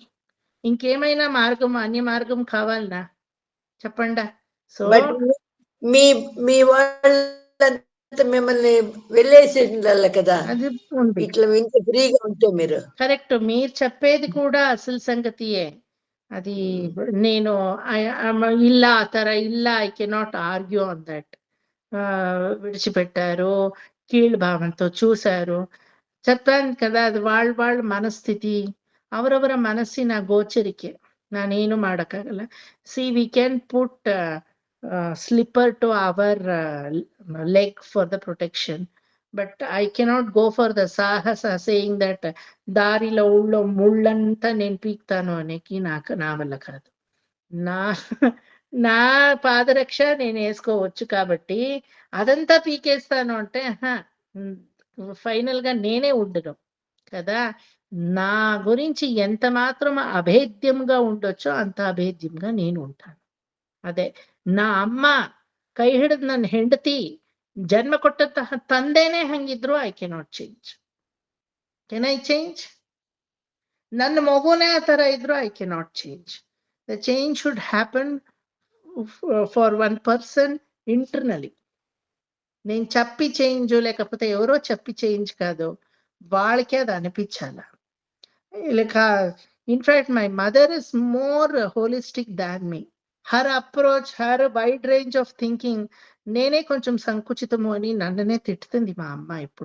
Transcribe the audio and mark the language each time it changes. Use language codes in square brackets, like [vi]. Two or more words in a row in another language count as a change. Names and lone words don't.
[te] ఇంకేమైనా మార్గం, అన్య మార్గం కావాలనా చెప్పండా? సో మీ వాళ్ళ మిమ్మల్ని వెళ్ళేసిండాలి కదా, అది ఉంది. ఇట్లా ఇంత ఫ్రీగా ఉంటే మీరు. కరెక్ట్, మీరు చెప్పేది కూడా అసలు సంగతియే. అది నేను [kn] ಇಲ್ಲ ఆ ತರ ಇಲ್ಲ, [en] I cannot argue on that. [te] విడిచిపెట్టారు, కీళ్ళు భావంతో చూశారు. చెప్పాను కదా, [kn] ಅದು వాళ్ళ ಮನಸ್ಥಿತಿ, ಅವರವರ ಮನಸ್ಸಿನ ಗೋಚರಿಕೆ. ನಾನೇನು ಮಾಡೋಕ್ಕಾಗಲ್ಲ. [en] So we can put slipper to our leg for the protection, But I cannot go for the [te] సాహస [en] saying that [te] దారిలో ఊళ్ళో ముళ్ళంతా నేను పీక్తాను అనేకి నా వల్ల కాదు. నా నా పాదరక్ష నేను వేసుకోవచ్చు కాబట్టి అదంతా పీకేస్తాను అంటే ఫైనల్ గా నేనే ఉండను కదా. నా గురించి ఎంత మాత్రం అభేద్యంగా ఉండొచ్చో అంత అభేద్యంగా నేను ఉంటాను. అదే నా అమ్మ [kn] ಕೈ ಹಿಡಿದು ನನ್ನ ಹೆಂಡತಿ ಜನ್ಮ ಕೊಟ್ಟಂತಹ ತಂದೆನೇ ಹಂಗಿದ್ರು [en] I cannot change. Can I change? [kn] ನನ್ನ ಮಗುನೇ ಆ ತರ ಇದ್ರು [en] I cannot change. The change should happen for one person internally. [te] నేను చెప్పి చేంజ్ లేకపోతే ఎవరో చెప్పి చేంజ్ కాదు, వాళ్ళకే అది అనిపించాల. [en] లేక in fact my mother is more holistic than me. Her approach, her wide range of thinking. [te] నేనే కొంచెం సంకుచితము అని నన్ననే తిట్టుతుంది మా అమ్మ ఇప్పుడు.